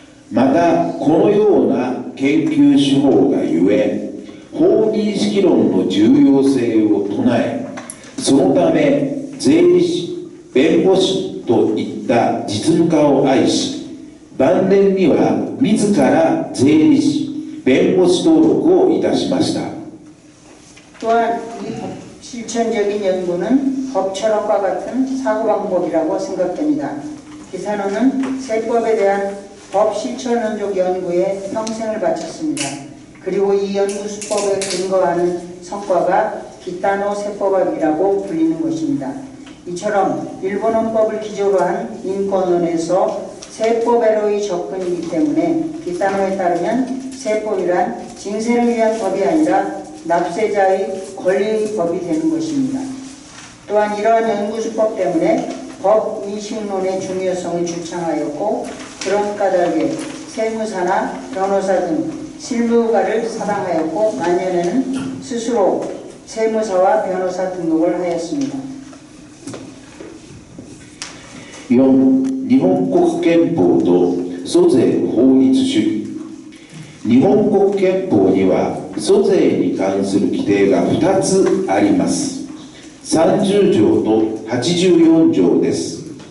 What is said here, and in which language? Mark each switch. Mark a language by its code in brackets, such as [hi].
[ja] またこのような研究手法がゆえ法認識論の重要性を唱え、そのため税理士、弁護士といった実務家を愛し、晩年には自ら税理士、弁護士登録をいたしました。 [ko] 또한 이 실천적인 연구는 법철학과 같은 사고방법이라고 생각됩니다. 기타노는 세법에 대한 법실천론적 연구에 평생을 바쳤습니다. 그리고 이 연구 수법에 근거하는 성과가 기타노 세법학이라고 불리는 것입니다. 이처럼 일본 헌법을 기조로 한 인권론에서 세법에로의 접근이기 때문에 기타노에 따르면 세법이란 징세를 위한 법이 아니라 납세자의 권리의 법이 되는 것입니다. 또한 이러한 연구 수법 때문에 법인식론의 중요성을 주창하였고 그런 까닭에 세무사나 변호사 등 실무가를 사당하였고 만년에는 스스로 세무사와 변호사 등록을 하였습니다. [ja] 4. 日本国憲法と租税法律主義。日本国憲法には租税に関する規定が2つあります。 30条と84条です。